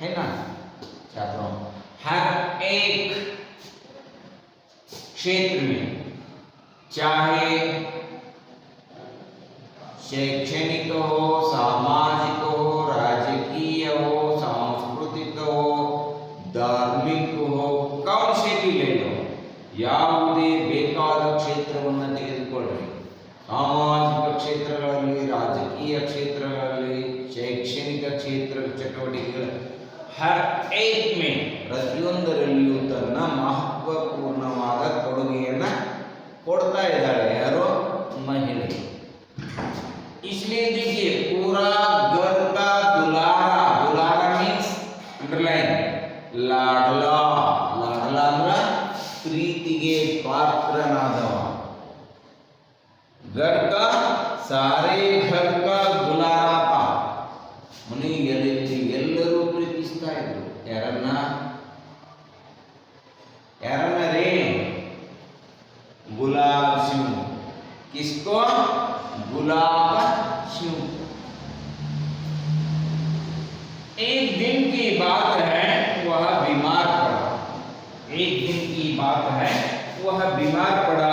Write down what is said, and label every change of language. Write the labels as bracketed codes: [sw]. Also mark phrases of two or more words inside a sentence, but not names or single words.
[hi] है ना छात्रों? हर एक क्षेत्र में, चाहे शैक्षणिक हो, सामाजिक हो, राजकीय हो, सांस्कृतिक हो, धार्मिक हो, कौन से भी ले लो, [kn] ಯಾವುದೇ ಬೇಕಾದ ಕ್ಷೇತ್ರವನ್ನು ತೆಗೆದುಕೊಳ್ಳಿ. ಸಾಮಾಜಿಕ ಕ್ಷೇತ್ರಗಳಲ್ಲಿ, ರಾಜಕೀಯ ಕ್ಷೇತ್ರಗಳಲ್ಲಿ, ಶೈಕ್ಷಣಿಕ ಕ್ಷೇತ್ರ ಚಟುವಟಿಕೆಗಳ [hi] हर एक में [kn] ಪ್ರತಿಯೊಂದರಲ್ಲಿಯೂ ತನ್ನ ಮಹತ್ವಪೂರ್ಣವಾದ ಕೊಡುಗೆಯನ್ನ ಕೊಡ್ತಾ ಇದ್ದಾಳೆ ಯಾರು? ಮಹಿಳೆ. [hi] इसलिए देखिए पूरा घर का दुलारा, दुलारा [en] means underline [hi] लाडला, लाडला [kn] अंದ್ರ ಪ್ರೀತಿಗೆ ಪಾತ್ರನಾದವ. [hi] घर का सारे घर का दुलारा था. [kn] ಮನೆಯಲ್ಲಿ ಎಲ್ಲರೂ ಪ್ರೀತಿಸ್ತಾ ಇದ್ರು ಯಾರನ್ನ? ಯಾರನ್ನ ರೇ? [hi] गुलाब सिंह. किसको? गुलाब सिंह. एक दिन की बात है, वह बीमार पड़ा. एक दिन की बात है, वह बीमार पड़ा.